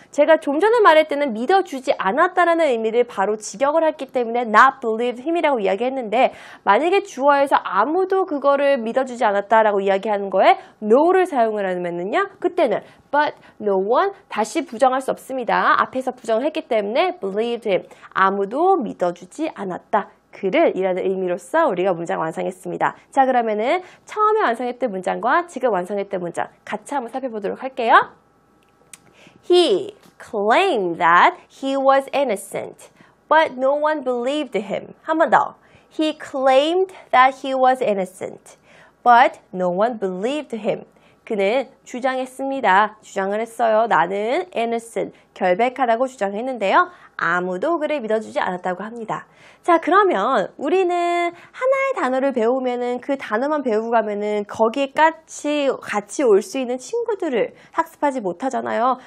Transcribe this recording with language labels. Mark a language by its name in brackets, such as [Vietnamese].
[Korean] 제가 좀 전에 말할 때는 믿어주지 않았다라는 의미를 바로 직역을 했기 때문에 [English] not believe him [Korean] 이라고 이야기했는데 만약에 주어에서 아무도 그거를 믿어주지 않았다라고 이야기하는 거에 no를 사용을 하면은요, 그때는 [English] but no one [Korean] 다시 부정할 수 없습니다. 앞에서 부정을 했기 때문에 [English] believed him [Korean] 아무도 믿어주지 않았다. 그를 이라는 의미로서 우리가 문장 완성했습니다. 자, 그러면은 처음에 완성했던 문장과 지금 완성했던 문장 같이 한번 살펴보도록 할게요. [English] He claimed that he was innocent, but no one believed him. [Korean] 한 번 더. [English] He claimed that he was innocent, but no one believed him. [Korean] 그는 주장했습니다. 주장을 했어요. 나는 innocent, 결백하다고 주장했는데요. 아무도 그를 믿어주지 않았다고 합니다. 자, 그러면 우리는 하나의 단어를 배우면은 그 단어만 배우고 가면은 거기에 같이 올 수 있는 친구들을 학습하지 못하잖아요.